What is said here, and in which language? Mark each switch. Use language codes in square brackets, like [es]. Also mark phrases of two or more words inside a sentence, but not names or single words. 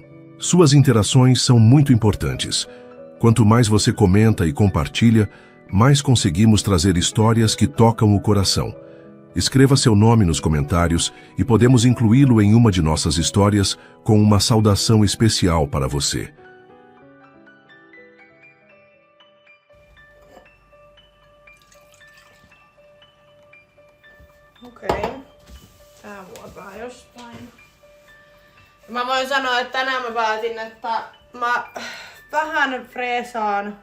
[pt] Suas interações são muito importantes. Quanto mais você comenta e compartilha, mais conseguimos trazer histórias que tocam o coração. Escreva seu nome nos comentários e podemos incluí-lo em uma de nossas histórias com uma saudação especial para você. [fi] Okei. Tää vuotaa jostain. Mä voin sanoa, että tänään mä päätin, että mä vähän freesaan.